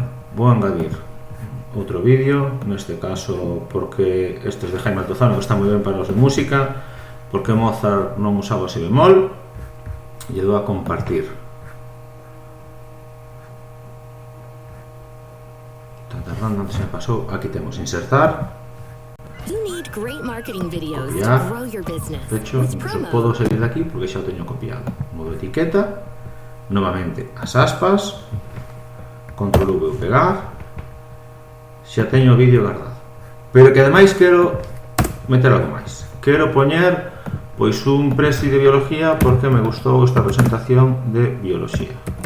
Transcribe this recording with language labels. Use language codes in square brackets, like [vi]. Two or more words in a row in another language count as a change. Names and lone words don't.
[gl] Vou engadir outro vídeo, neste caso porque estes de Jaime Altozano, que está moi ben para os de música, porque Mozart non usaba si bemol, e dou a compartir. Está tardando, antes me pasou, aquí temos insertar. [en] create great marketing videos to [gl] Copiar. [en] grow your business. [es] De hecho, [en] With [gl] incluso [en] promo. [gl] podo salir de aquí porque xa o teño copiado. Modo etiqueta, novamente as aspas, control V o pegar, xa teño o vídeo guardado. Pero que ademais quero meter algo máis. Quero poñer pois un presi de biología porque me gustou esta presentación de biología.